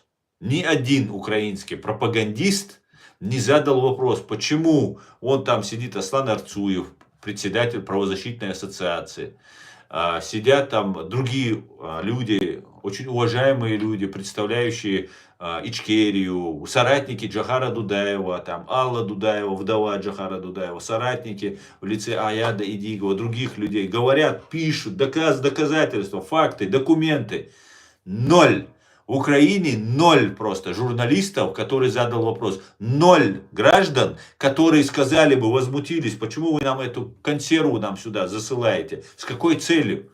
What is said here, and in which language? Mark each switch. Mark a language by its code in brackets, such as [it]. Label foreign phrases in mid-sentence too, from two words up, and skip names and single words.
[ru] Ни один украинский пропагандист не задал вопрос, почему он там сидит, Аслан Арцуев, председатель правозащитной ассоциации. Сидят там другие люди, очень уважаемые люди, представляющие Ичкерию, соратники Джохара Дудаева, там Алла Дудаева, вдова Джохара Дудаева, соратники в лице Аяда Идигова, других людей, говорят, пишут, доказательства, факты, документы. Ноль. В Украине ноль просто журналистов, которые задал вопрос. Ноль граждан, которые сказали бы, возмутились, почему вы нам эту консерву нам сюда засылаете, с какой целью.